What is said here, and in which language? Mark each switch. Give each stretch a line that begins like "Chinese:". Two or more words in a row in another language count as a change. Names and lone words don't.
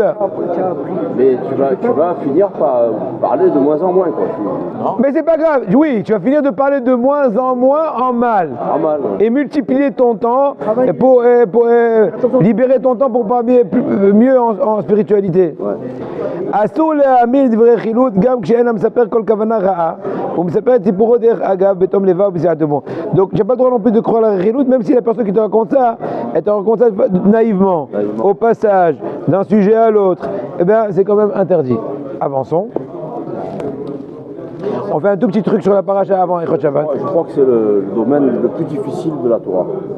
French: Après, tu as appris. Mais tu vas finir par parler de moins en moins, quoi. Mais c'est pas grave, oui, tu vas finir de parler de moins en moins en mal. En mal, ouais. Et multiplier ton temps pour libérer ton temps pour parler mieux en spiritualité.
Hebrew: אסור להעמיד דברי חילוט גם כשאין המספר כל כוונה רעה ומספר את סיפורו דרך אגב בתום לבב ובסיעת טובו.
French: Donc j'ai pas le droit non plus de croire la chilout, même si la personne qui te raconte ça, elle te raconte ça naïvement, au passage, d'un sujet à l'autre, eh bien c'est quand même interdit. Avançons. On fait un tout petit truc sur la paracha avant
Hebrew: ערב שבת.
French: Je crois que c'est le domaine le plus difficile de la Torah.